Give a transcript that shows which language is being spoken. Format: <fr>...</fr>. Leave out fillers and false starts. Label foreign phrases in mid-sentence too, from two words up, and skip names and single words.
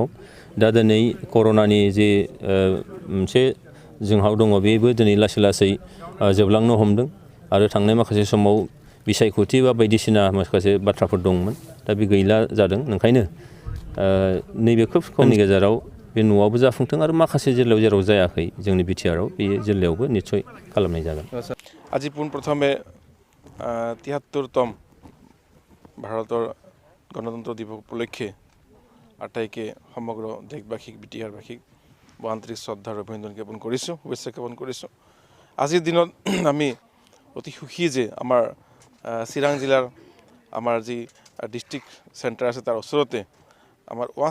<brx>दा दिनै कर'नानि जे मोनसे जोंहाव दङ, बेबो दिनै लासै लासै जोबलांनो हमदों आरो थांनाय माखासे समाव बिसायख'थि बा बायदिसिना माखासे बाथ्राफोर दंमोन, दा बे गैला जादों। ओंखायनो नैबे खोब खमनि गेजेराव बे न'आवबो जाफुंथों आरो माखासे जिल्लायाव जेराव जायाखै जोंनि बिटिआरआव, बे जिल्लायावबो निस्सय खालामनाय जागोन।</brx> <as>আজি পোনপ্ৰথমে ৭৩তম ভাৰতৰ গণতন্ত্ৰ দিৱস উপলক্ষে আটাইকে সমগ্ৰ দেশবাসীক, বিটিআৰবাসীক আন্তৰিক শ্ৰদ্ধা আৰু অভিনন্দন জ্ঞাপন কৰিছোঁ, শুভেচ্ছা জ্ঞাপন কৰিছোঁ। আজিৰ দিনত আমি অতি সুখী যে আমাৰ চিৰাং জিলাৰ আমাৰ যি</as> <en>district center</en> <as>আছে তাৰ ওচৰতে আমাৰ ওৱান</as>